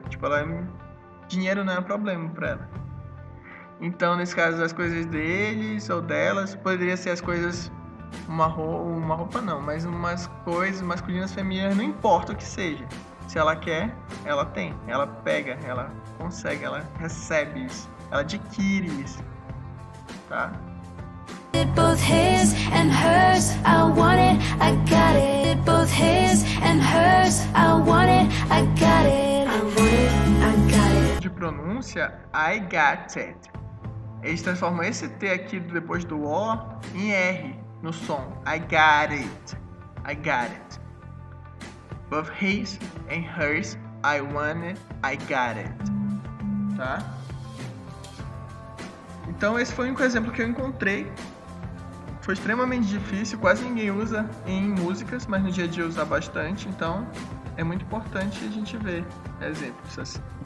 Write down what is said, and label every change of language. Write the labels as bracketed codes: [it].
[pt] Tipo, dinheiro não é um problema pra ela. Então, nesse caso, as coisas deles ou delas, poderia ser as coisas, uma roupa não, mas umas coisas masculinas, femininas, não importa o que seja. Se ela quer, ela tem, ela pega, ela consegue, ela recebe isso, ela adquire isso, tá? [en] Both his and hers, I want it, I got it. Both his and hers, I want it, I got it. I want it, I got it. [pt] De pronúncia, [en] I got it. [pt] Eles transformam esse T aqui depois do O em R no som. [en] I got it. I got it. Both his and hers, I want it, I got it. [pt] Tá? Então esse foi o único exemplo que eu encontrei. Foi extremamente difícil, quase ninguém usa em músicas, mas no dia a dia usa bastante. Então é muito importante a gente ver exemplos assim.